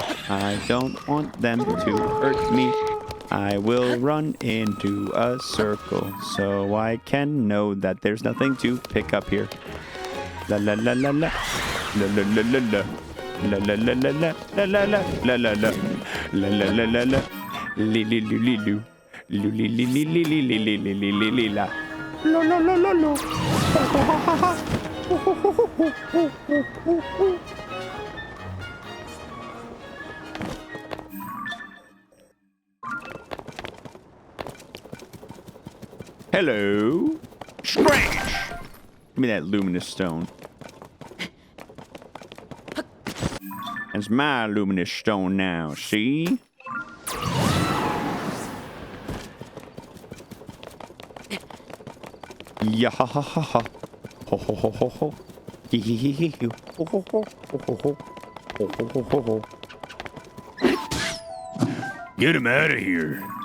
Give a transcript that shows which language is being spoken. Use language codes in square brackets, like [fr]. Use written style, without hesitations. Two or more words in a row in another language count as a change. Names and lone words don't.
[en] I don't want them to hurt me. I will run into a circle so I can know that there's nothing to pick up here. La la la la la. La la la la la. La la la la la. La la la la la la. La la la la la. Li li li li lu. Lu li li li li li li li li li li li la. Lo lo lo lo lo. Hello. Scratch. Give me that luminous stone. That's my luminous stone now, see? Yeah ha ha ha ha. Ho ho ho ho ho. Hee hee hee hee hee. Ho ho ho ho ho ho. Ho ho ho ho ho. Get him out of here.